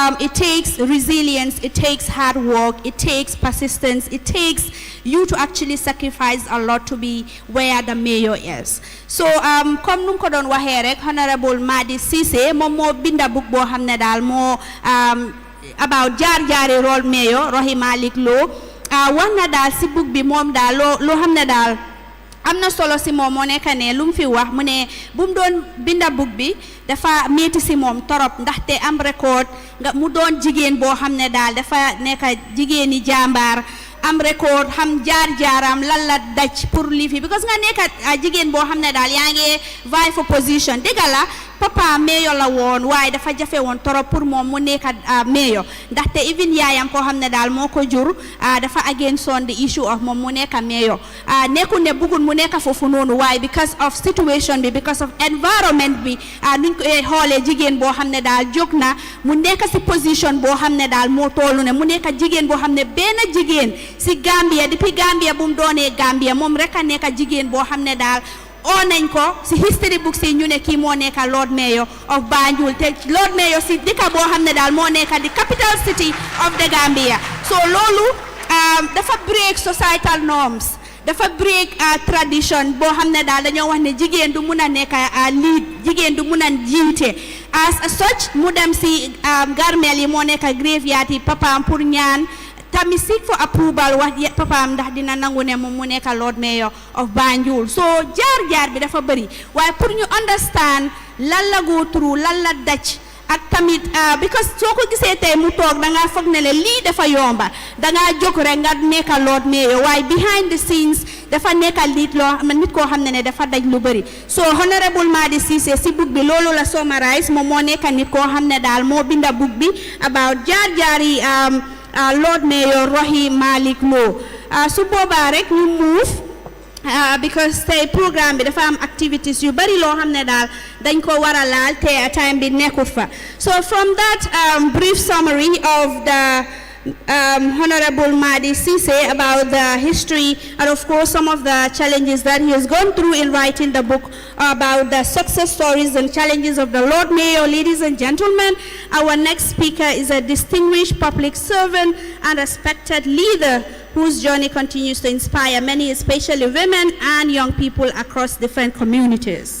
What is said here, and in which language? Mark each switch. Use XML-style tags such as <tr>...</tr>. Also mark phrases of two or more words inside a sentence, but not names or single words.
<en>it takes resilience, it takes hard work, it takes persistence, it takes you to actually sacrifice a lot to be where the mayor is.</en> <wo>So comme num ko don waxe rek Honorable Madi Cissé mom mo binda book bo xamne dal mo about jaar-jaari role mayor Rohey Malick Lowe wax na dal si book bi mom dal lo xamne dal amna solo si mom mo nekk ne lu mu fi wax mu ne bu mu doon binda book bi dafa metti si mom torop ndaxte am record nga mu doon jigéen boo xam ne daal dafa nekk jigéeni jàmbaar am record xam jaar-jaaram lan la daj pour lii fi because nga nekk jigéen boo xam ne daal yaa ngi</wo> <en>vie for position</en> <wo>dëgg la papa mayor la woon waaye dafa jafe woon torop pour moom mu nekk mayor ndaxte even yaayam koo xam ne daal moo ko jur dafa</wo> <en>against on the issue of</en> <wo>moom mu nekk mayor nekkul ne bëggul mu nekk foofu noonu waaye</wo> <en>because of</en> <wo>situation bi</wo> <en>because of</en> <wo>environment bi nuñ ko xoolee jigéen boo xam ne daal jóg na mu nekk si position boo xam ne daal moo toolu ne mu nekk jigéen boo xam ne benn jigéen si Gambia depuis Gambia bu mu doonee Gambia moom rek a nekk jigéen boo xam ne daal oo nañ ko si</wo> <en>history books</en> <wo>yi ñu ne kii moo nekk Lord Mayor of Banjul te Lord Mayor si dëkk boo xam ne daal moo nekk di</wo> <en>capital city of the Gambia</en> <wo>so loolu dafa</wo> <en>break societal norms</en> <wo>dafa break tradition boo xam ne daal dañoo wax ne jigéen du mun a nekk lead jigéen du mun a jiite as such mu dem si garmel yi moo nekk graveyard yi papaam pour ñaan tamit</wo> <en>seek for approval</en> <wo>wax papaam ndax dina nangu ne moom mu nekk Lord Mayor of Banjul so jaar-jaar bi dafa bëri waaye pour ñu understand lan la</wo> <en>go through</en> <wo>lan la daj ak tamit because soo ko gisee tey mu toog dangaa foog ne le lii dafa yomba dangaa jóg rek nga nekk Lord Mayor waaye</wo> <en>behind the scenes</en> <wo>dafa nekk nit loo nit koo xam ne dafa daj lu bëri so Honorable Madi Cissé si book bi loolu la summarize moom moo nekk nit koo xam ne daal moo binda book bi about jaar-jaari Lord Mayor Rohey Malick Lowe su boobaa rek ñu move because tey programme bi dafa am activities yu bari loo xam ne daal dañ ko war a laal te time bi nekkut fa</wo> <en>so from that brief summary of the Honorable Madi Cissé about the history and of course some of the challenges that he has gone through in writing the book about the success stories and challenges of the Lord Mayor. Ladies and gentlemen, our next speaker is a distinguished public servant and respected leader whose journey continues to inspire many, especially women and young people across different communities.</en>